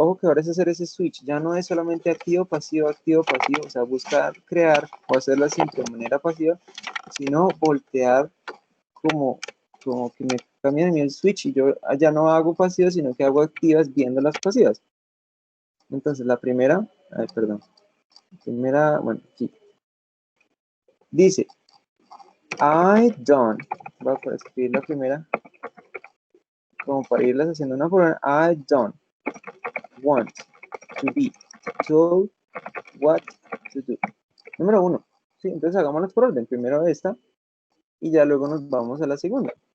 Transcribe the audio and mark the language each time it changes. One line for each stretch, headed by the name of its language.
Spanish: Ojo que ahora es hacer ese switch. Ya no es solamente activo, pasivo, o sea, buscar, crear o hacerla siempre de manera pasiva, sino voltear como que me cambian a mí el switch y yo ya no hago pasivas, sino que hago activas viendo las pasivas. Entonces, la primera, bueno, aquí. Dice,
English: I don't,
Spanish: voy a escribir la primera, como para irlas haciendo una por una.
English: I don't want to be told what to do.
Spanish: Número 1. ¿Sí? Entonces hagámoslas por orden. Primero esta y ya luego nos vamos a la segunda.